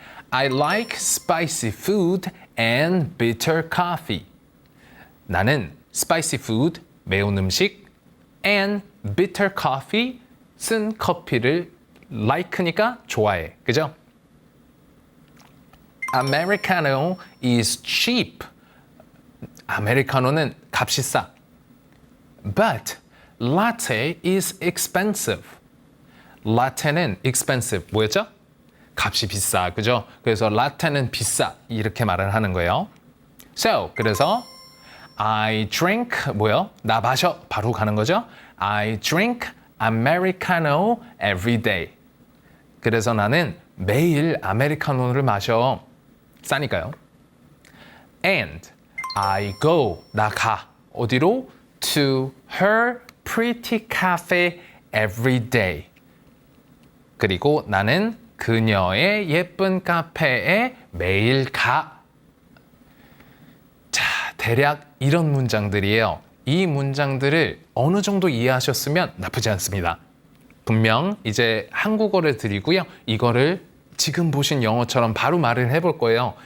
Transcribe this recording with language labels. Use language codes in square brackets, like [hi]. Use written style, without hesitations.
[en] I like spicy food and bitter coffee. [ko] 나는 [en] spicy food, [ko] 매운 음식, [en] and bitter coffee, [ko] 쓴 커피를 [en] like [ko] 니까 좋아해. 그죠? [en] Americano is cheap. [ko] 아메리카노는 값이 싸. [en] But latte is expensive. [ko] 라테는 expensive. 뭐였죠? 값이 비싸. 그죠? 그래서 라테는 비싸. 이렇게 말을 하는 거예요. [en] So, [ko] 그래서 [en] I drink, [ko] 뭐요? 나 마셔. 바로 가는 거죠? [en] I drink Americano every day. [ko] 그래서 나는 매일 아메리카노를 마셔. 싸니까요. [en] And I go, [ko] 나 가. 어디로? [en] To her pretty cafe every day. [ko] 그리고 나는 그녀의 예쁜 카페에 매일 가. 자, 대략 이런 문장들이에요. 이 문장들을 어느 정도 이해하셨으면 나쁘지 않습니다. 분명 이제 한국어를 드리고요. 이거를 지금 보신 영어처럼 바로 말을 해볼 거예요.